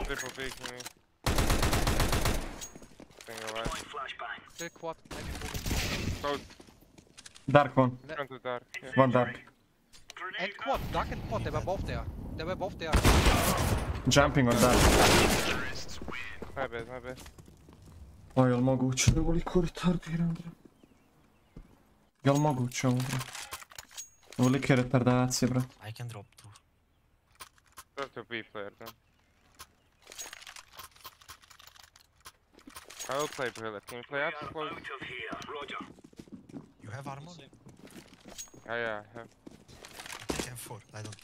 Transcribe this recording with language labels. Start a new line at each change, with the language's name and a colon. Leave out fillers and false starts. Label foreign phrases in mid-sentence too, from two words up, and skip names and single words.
English: Triple big to me. Staying alive. Deploying flashbang. Still quad. Maybe moving. Close. Dark one. Front to dark. Yeah. One dark. And Grenade quad. Dark and quad. They were both there. Jumping on dark. My bad.
Serbian: O, jel moguće da ovoliko retardiram, bre? Jel moguće ovo, bre? Ovolike retardacije, bre.
English: I can drop too. Go to B player then. I will play Brilliant. Can you play up close? You have armor? Yeah, I have. Take M4, I don't.